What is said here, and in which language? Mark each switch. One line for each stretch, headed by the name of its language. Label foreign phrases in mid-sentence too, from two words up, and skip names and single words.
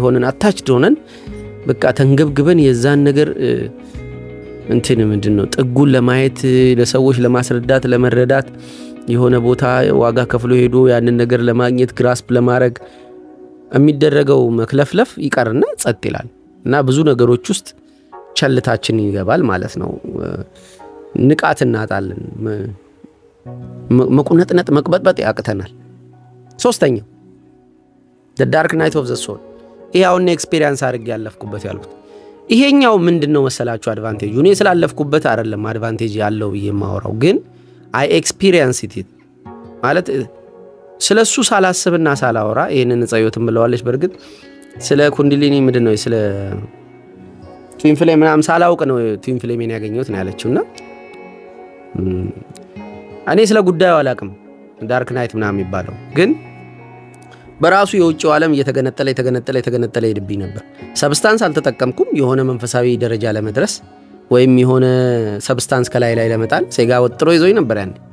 Amharic: ሆነን አታችድ ሆነን በቃ ተንገብግበን የዛን ነገር እንትን ምንድነው ጥጉን ለማየት ለሰዎች ለማስረዳት ለመረዳት የሆነ ቦታ ዋጋ ከፍሎ ሄዶ ያንን ነገር ለማግኘት ግራስፕ ለማድረግ የሚደረገው መክለፍለፍ ይቀርና ጸጥ ይላል እና ብዙ ነገሮች ውስጥ ቸልታችን ይገባል ማለት ነው ንቃት እናጣለን መቁነጥነጥ መቅበጥበጥ ያቅተናል ሶስተኛው
English: the dark night of the soul
Amharic: ይሄውን ኤክስፒሪየንስ አድርጌ ያለፍኩበት ያልኩት ይሄኛው ምንድነው መሰላችሁ አድቫንቴጅ እኔ ስላለፍኩበት አይደለም አድቫንቴጅ ያለው በየማወራው ግን
English: I experience it
Amharic: ማለት ስለሱ ሳላስብና ሳላወራ ይሄንን ጸዮትም ብለዋለች በርግጥ ስለ ኩንድሊኒ ምንድነው ስለ
English: twin flame
Amharic: ምናምን ሳላውቅ ነው
English: twin flame
Amharic: ያገኘሁት ነው ያለችውና እኔ ስለ ጉዳዩ አላቅም
English: dark night
Amharic: ምናምን ይባላል ግን በራሱ የውጭው ዓለም እየተገነጠለ ይድብኝ ነበር ሰብስታንስ አልተጠቀምኩም የሆነ መንፈሳዊ ደረጃ ለመድረስ ወይም የሆነ ሰብስታንስ ከላይ ለመጣል ሴጋ ወጥሮ ይዞኝ ነበር ያን